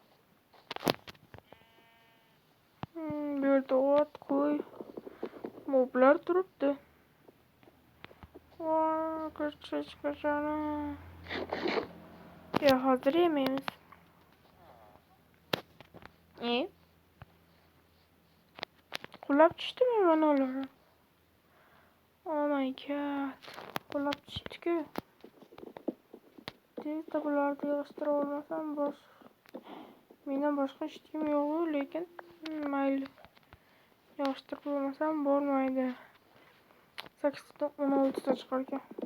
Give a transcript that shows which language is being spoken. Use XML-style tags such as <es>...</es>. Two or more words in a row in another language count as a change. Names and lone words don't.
<uz>Bu yerda ot, qo'y, moblar turibdi. Voy, ko'chani. Ya, hozir yemaymiz. Qulab tushdimi mana ular?</uz> <en>Oh my god.</en> <uz>Qulab tushdi-ku. Tezda bularni yig'ishtirib olmasam mendan boshqa hech kim yo'q, lekin mayli. Yig'ishtirib olmasam bo'lmaydi. 8 dan 16 ta chiqar ekan.</uz>